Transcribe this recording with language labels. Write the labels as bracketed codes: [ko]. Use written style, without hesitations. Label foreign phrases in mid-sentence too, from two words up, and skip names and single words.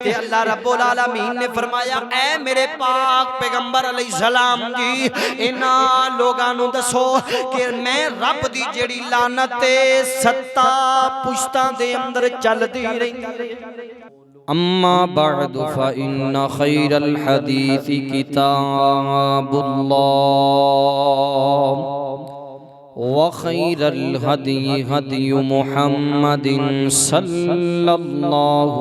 [pa] تے اللہ رب العالمین نے فرمایا اے میرے پاک پیغمبر علیہ السلام جی انہاں لوکاں نوں دسو کہ میں رب دی جیہڑی لعنت اے 7 پشتاں دے اندر چلدی رہندی. [ar] أما بعد فإن خير الحديث كتاب الله و خير الهدي هدي محمد صلى الله